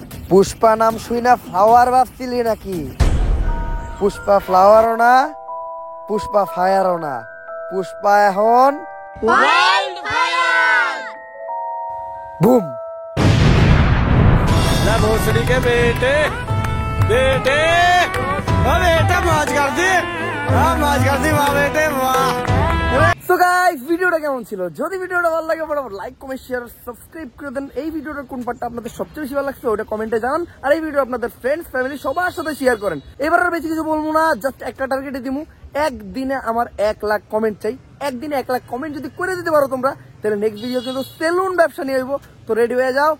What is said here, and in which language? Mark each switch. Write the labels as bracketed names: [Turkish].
[Bangla] পুষ্পা নাম শুই না ফ্লাওয়ার ভাবছিলি নাকি? পুষ্পা ফ্লাওয়ারও না, পুষ্পা ফায়ারও না, পুষ্পা এখন বুম। [Hindi] भोसड़ी के बेटे बेटे बेटा मौज कर दी, मौज कर दी वाह बेटे वाह। [Bangla] সো গাইস ভিডিওটা কেমন ছিল? যদি ভিডিওটা ভালো লাগে ফটাফট লাইক কমেন্ট শেয়ার সাবস্ক্রাইব করে দেন। এই ভিডিওটার কোন পার্টটা আপনাদের সবচেয়ে বেশি ভালো লাগছে ওটা কমেন্টে জানান, আর এই ভিডিও আপনাদের ফ্রেন্ডস ফ্যামিলি সবার সাথে শেয়ার করেন। এবার আর বেশি কিছু বলবো না, জাস্ট একটা টার্গেটে দিমু, একদিনে আমার 1 লাখ কমেন্ট চাই। একদিনে 1 লাখ কমেন্ট যদি করে দিতে পারো তোমরা, তাহলে নেক্সট ভিডিও কিন্তু সেলুন ব্যবসা নিয়ে আসবো। তো রেডি হয়ে যাও।